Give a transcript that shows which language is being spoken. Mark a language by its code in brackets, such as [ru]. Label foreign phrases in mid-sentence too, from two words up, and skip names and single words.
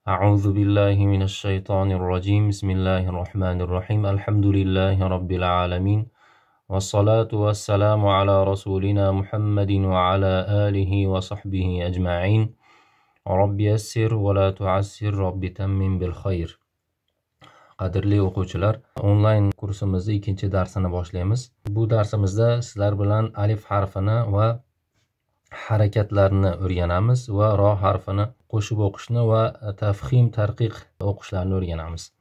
[ar] أعوذ بالله من الشيطان الرجيم بسم الله الرحمن الرحيم الحمد لله رب العالمين والصلاة والسلام على رسولنا محمد وعلى آله وصحبه أجمعين رب يسر ولا تعسر رب تمم بالخير. [uz] Qadrli o'quvchilar, onlayn kursimizning ikkinchi darsini boshlaymiz. Bu darsimizda sizlar bilan alif harfini va harakatlarni o'rganamiz va ro harfini qo'shib o'qishni va tafhim tarqiq o'qishlarni o'rganamiz.